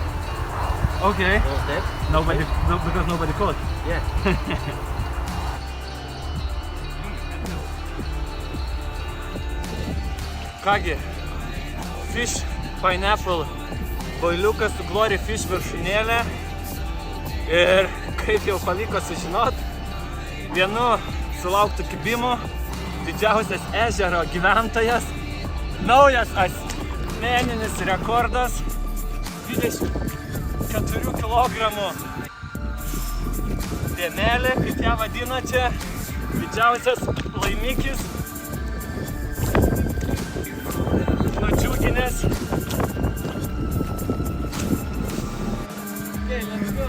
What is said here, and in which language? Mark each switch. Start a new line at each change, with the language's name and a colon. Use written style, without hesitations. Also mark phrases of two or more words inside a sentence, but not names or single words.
English: Okay. it was dead. Because nobody caught. Yeah.
Lithuanian: Kągi, Fish Pineapple boiliukas su Glory Fish viršūnėlė. Ir kaip jau pavyko sužinot, vienu sulauktų kibimų didžiausias ežero gyventojas, naujas asmeninis rekordas, 24 kg dėmelė, kaip ją vadina čia, didžiausias laimikis, nudžiuginęs.
English: Okay, let's go.